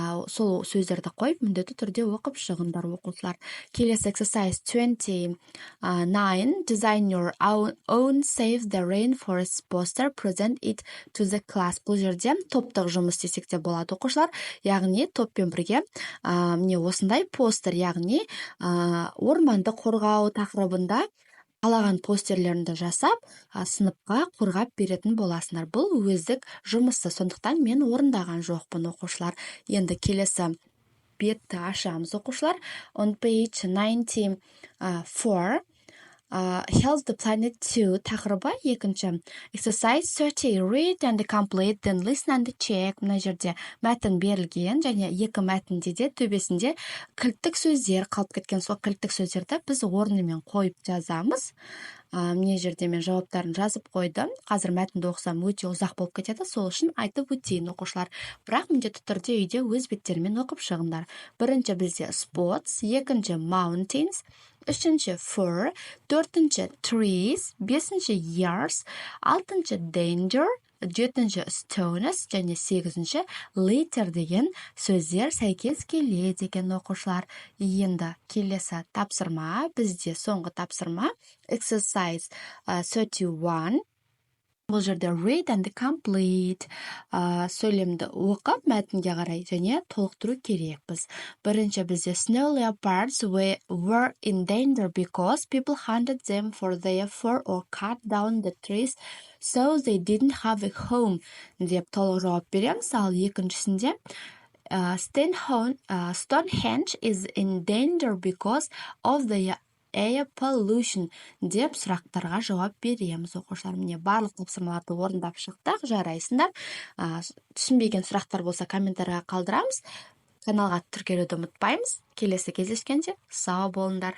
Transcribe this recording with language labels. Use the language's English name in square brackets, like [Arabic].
[Kazakh] Сол сөздерді қойып, міндетті түрде оқып шығыңдар, оқушылар. Келесі [English] exercise 29 design your own save the rainforest poster, present it to the class. [Kazakh] Бұл жерде топтық жұмыс десек те болады, оқушылар. Яғни топпен бірге міне осындай постер, яғни орманды қорғау тақырыбында қалаған постерлеріңді жасап, сыныпқа қорғап беретін боласыңдар. Бұл өздік жұмысы, сондықтан мен орындаған жоқпын, оқушылар. Енді келесі бетті ашамыз, оқушылар. [English] On page 94 Help the planet 2 [Kazakh] тақырыбы екінші. [English] Exercise 30 read and complete then listen and check. [Kazakh] Мына жерде мәтін берілген, және екі мәтінде де төбесінде кілттік сөздер қалып кеткен. Сол кілттік сөздерді біз орнымен қойып жазамыз. Міне жерде мен жауаптарын жазып қойдым. Қазір мәтінді оқысам өте ұзақ болып кетеді, сол үшін айтып өтейін, оқушылар. Бірақ міндетті түрде үйде өз беттерімен оқып шығыңдар. Бірінші бізде spots, екінші mountains, үшінші fur, төртінші trees, бесінші years, алтыншы danger, жетінші stones, және сегізінші later деген сөздер сәйкес келеді екен, оқушылар. Енді келесі тапсырма, бізде соңғы тапсырма [English] exercise 31 [Kazakh] Бұл жерде [English] read and complete [Kazakh] сөйлемді оқып, мәтінге қарай және толықтыру керекпіз. Бірінші бізде [English] snow leopards were in danger because people hunted them for their fur or cut down the trees so they didn't have a home [Kazakh] деп толық жауап береміз. Ал екіншісінде [English] Stonehenge is in danger because of the air pollution [Kazakh] деп сұрақтарға жауап береміз. Оқушылар, міне барлық тапсырмаларды орындап шықтық, жарайсыңдар. Түсінбеген сұрақтар болса комментарийға қалдырамыз. Каналға тіркелуді ұмытпаймыз. Келесі кездескенше сау болыңдар.